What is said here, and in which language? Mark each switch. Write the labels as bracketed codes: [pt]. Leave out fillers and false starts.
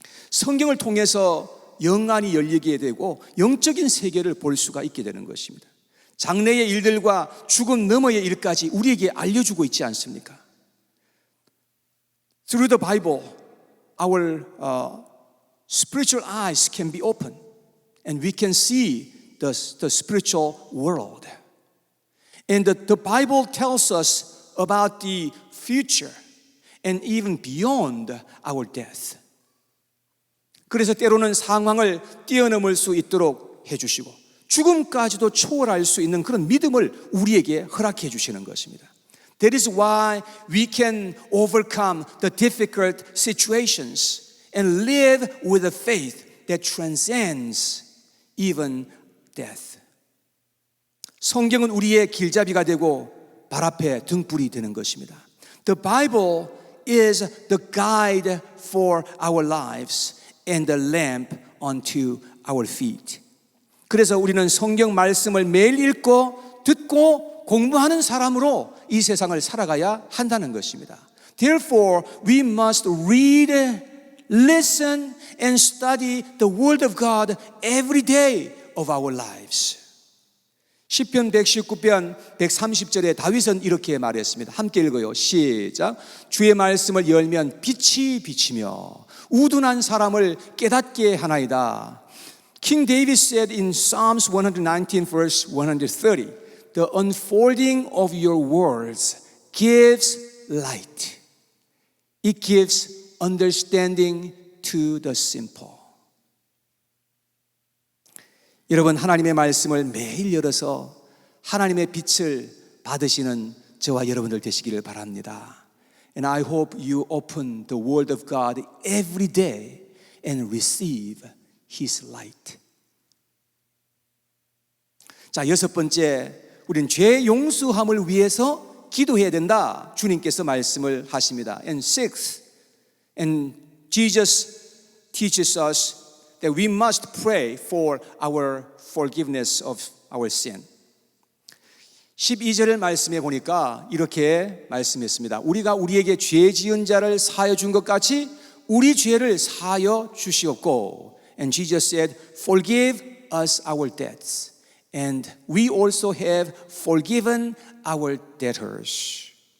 [ko] 성경을 통해서 영안이 열리게 되고 영적인 세계를 볼 수가 있게 되는 것입니다. 장래의 일들과 죽음 너머의 일까지 우리에게 알려주고 있지 않습니까? [en] Through the Bible, our spiritual eyes can be opened and we can see the spiritual world. And the Bible tells us about the future and even beyond our death. [ko] 그래서 때로는 상황을 뛰어넘을 수 있도록 해주시고 죽음까지도 초월할 수 있는 그런 믿음을 우리에게 허락해 주시는 것입니다. [en] That is why we can overcome the difficult situations and live with a faith that transcends even death. [ko] 성경은 우리의 길잡이가 되고 발 앞에 등불이 되는 것입니다. [en] The Bible is the guide for our lives and the lamp unto our feet. [ko] 그래서 우리는 성경 말씀을 매일 읽고 듣고 공부하는 사람으로 이 세상을 살아가야 한다는 것입니다. [en] Therefore, we must read, listen, and study the Word of God every day of our lives. [ko] 시편 119편 130절에 다윗은 이렇게 말했습니다. 함께 읽어요. 시작. 주의 말씀을 열면 빛이 비치며 우둔한 사람을 깨닫게 하나이다. [en] King David said in Psalms 119 verse 130, the unfolding of your words gives light. It gives understanding to the simple. [ko] 여러분, 하나님의 말씀을 매일 열어서 하나님의 빛을 받으시는 저와 여러분들 되시기를 바랍니다. [en] And I hope you open the Word of God every day and receive His light. [ko] 자, 여섯 번째, 우린 죄 용서함을 위해서 기도해야 된다. 주님께서 말씀을 하십니다. [en] And sixth, and Jesus teaches us that we must pray for our forgiveness of our sin. [ko] 12절을 말씀해 보니까 이렇게 말씀했습니다. 우리가 우리에게 죄 지은 자를 사하여 준 것 같이 우리 죄를 사하여 주시옵고. [en] And Jesus said, forgive us our debts. And we also have forgiven our debtors.